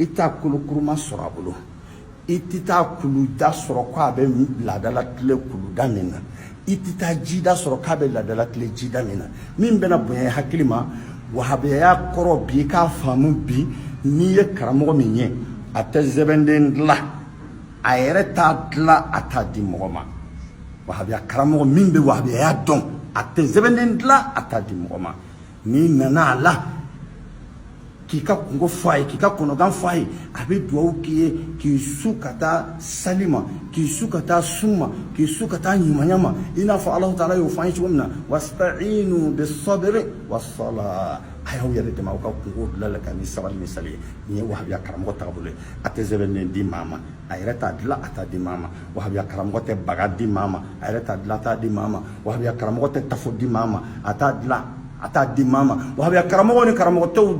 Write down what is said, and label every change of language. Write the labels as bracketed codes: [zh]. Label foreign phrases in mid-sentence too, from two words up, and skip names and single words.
[bm] t'a kolokuruma sɔrɔ a bolo i tɛ taa kuluda sɔrɔ k'a bɛ laadala tile kuluda min na i tɛ taa jida sɔrɔ k'a bɛ laadala tile jida min na min bɛna bonya hakili ma wahabiya kɔrɔ bi k'a faamu bi n'i ye karamɔgɔ min ye a tɛ sɛbɛnden dilan a yɛrɛ t'a dilan a t'a di mɔgɔ ma wahabiya karamɔgɔ min bɛ wahabiya dɔn a tɛ sɛbɛnden dilan a t'a di mɔgɔ ma n'i nana a la k'i ka kungo fɔ a ye k'i ka kɔnɔgan fɔ a ye a bɛ dugawu k'i ye k'i su ka taa sali ma k'i su ka taa sun ma k'i su ka taa ɲumanya ma i n'a fɔ Alahu Taala y'o fɔ an ye cogo min na [ar] واستعينوا بالصبر والصلاة [bm] a y'aw yɛrɛ dɛmɛ aw ka kungo dilan la ka ni sabali ni sali ye nin ye wahabiya karamɔgɔ taabolo ye a tɛ sɛbɛnden di maa ma a yɛrɛ t'a dilan a t'a di maa ma wahabiya karamɔgɔ tɛ baga di maa ma a yɛrɛ t'a dilan a t'a di maa ma wahabiya karamɔgɔ tɛ tafo di maa ma a t'a dilan a t'a di maa ma wahabiya karamɔgɔw ni karamɔgɔtɛw